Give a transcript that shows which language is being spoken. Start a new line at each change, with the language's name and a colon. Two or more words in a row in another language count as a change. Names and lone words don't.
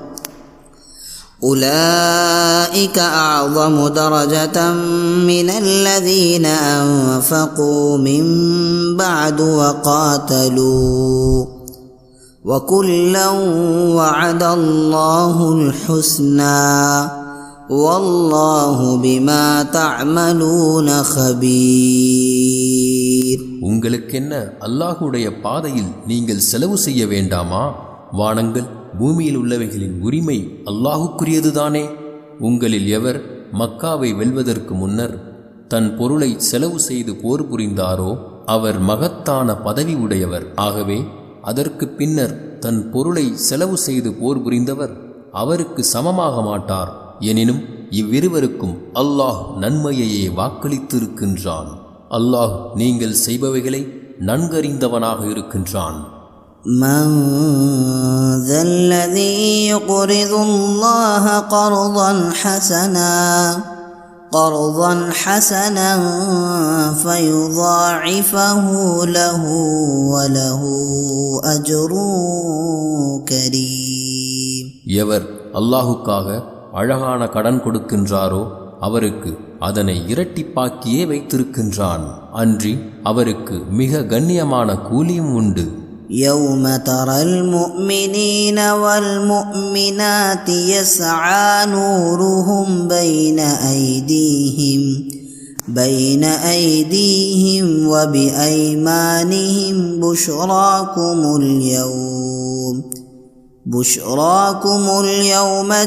Arabic: أولئك أعظم درجة من الذين أنفقوا من بعد وقاتلوا وكلا وعد الله الحسنى والله بما تعملون خبير.
Tamil: உங்களுக்கென்ன அல்லாஹ்வுடைய பாதையில் நீங்கள் செலவு செய்ய வேண்டாமா? வானங்கள் பூமியில் உள்ளவைகளின் உரிமை அல்லாஹுக்குரியதுதானே. உங்களில் எவர் மக்காவை வெல்வதற்கு முன்னர் தன் பொருளை செலவு செய்து போர் புரிந்தாரோ அவர் மகத்தான பதவி உடையவர். ஆகவே அதற்கு பின்னர் தன் பொருளை செலவு செய்து போர் புரிந்தவர் அவருக்கு சமமாக மாட்டார். எனினும் இவ்விருவருக்கும் அல்லாஹ் நன்மையையே வாக்களித்திருக்கின்றான். அல்லாஹ் நீங்கள் செய்பவைகளை நன்கறிந்தவனாக இருக்கின்றான்.
Arabic: من ذا الذي يقرض الله قرضا حسنا فيضاعفه له وله أجر كريم.
Tamil: எவர் அல்லாஹுக்காக அழகான கடன் கொடுக்கின்றாரோ அவருக்கு அதனை இரட்டிப்பாக்கியே வைத்திருக்கின்றான். அன்றி அவருக்கு மிக கண்ணியமான கூலியும் உண்டு.
Arabic: يوم ترى المؤمنين والمؤمنات يسعى نورهم بين أيديهم وبأيمانهم بشراكم اليوم